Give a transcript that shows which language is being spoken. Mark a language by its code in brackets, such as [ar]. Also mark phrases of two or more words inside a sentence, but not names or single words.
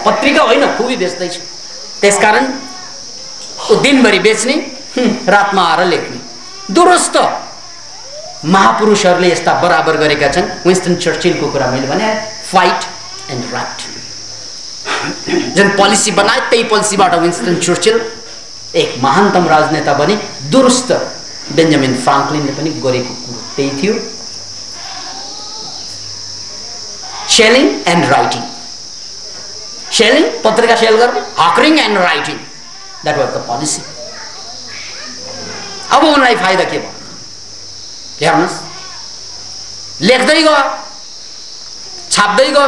[ne] पत्रिका होइन, खुबी बेच्दैछ। त्यसकारण ऊ दिनभरि बेच्ने, रातमा आएर लेख्ने। दुरुस्त महापुरुषहरूले यस्ता बराबर गरेका छन्। विन्स्टन चर्चिलको कुरा मैले भने, [en] fight and write. [ne] जुन पोलिसी बनाए त्यही पोलिसीबाट विन्स्टन चर्चिल एक महानतम राजनेता बने। दुरुस्त बेन्जामिन फ्राङ्कलिनले पनि गरेको कुरो त्यही थियो। [en] selling and writing, selling [ne] पत्रिका सेल गर्ने, [en] hawking and writing, that was the policy. [ne] अब उनलाई फाइदा के भयो हेर्नुहोस्, लेख्दै गयो, छाप्दै गयो।